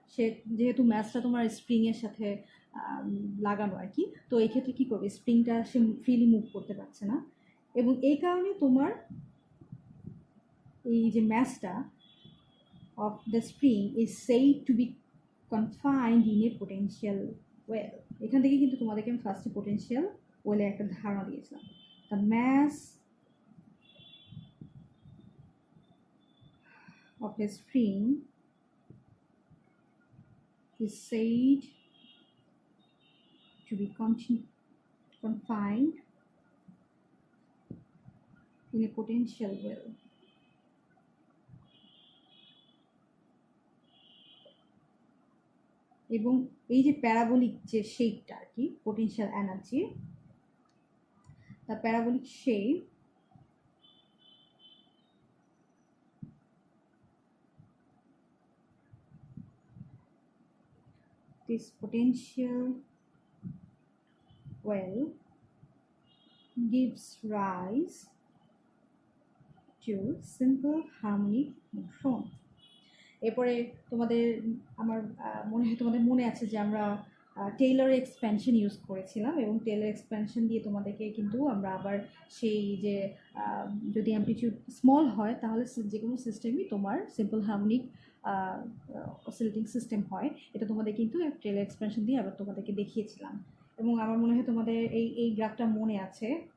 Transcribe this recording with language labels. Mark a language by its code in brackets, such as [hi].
[bn] সে যেহেতু ম্যাচটা তোমার স্প্রিংয়ের সাথে লাগানো আর কি, তো এই ক্ষেত্রে কী করবে, স্প্রিংটা সে ফ্রিলি মুভ করতে পারছে না, এবং এই কারণে তোমার এই যে ম্যাচটা [en] of the spring is said to be confined in a potential well. [bn] এখান থেকে কিন্তু তোমাদেরকে আমি ফার্স্টে পোটেনশিয়াল ওয়েলের একটা ধারণা দিয়েছিলাম। [en] The mass of a spring is said to be confined in a potential well. [bn] এবং এই যে প্যারাবোলিক যে শেপটা আর কি potential energy, [en] the parabolic shape this potential well gives rise to simple harmonic motion. [bn] এরপরে তোমাদের আমার মনে হয় তোমাদের মনে আছে যে আমরা টেইলর এক্সপ্যানশন ইউজ করেছিলাম, এবং টেইলর এক্সপ্যানশন দিয়ে তোমাদেরকে কিন্তু আমরা আবার সেই যে যদি অ্যামপ্লিটিউড স্মল হয় তাহলে যে কোনো সিস্টেমই তোমার সিম্পল হারমোনিক অসিলেটিং সিস্টেম হয়, এটা তোমাদের কিন্তু টেইলর এক্সপ্যানশন দিয়ে আবার তোমাদেরকে দেখিয়েছিলাম, এবং আমার মনে হয় তোমাদের এই গ্রাফটা মনে আছে।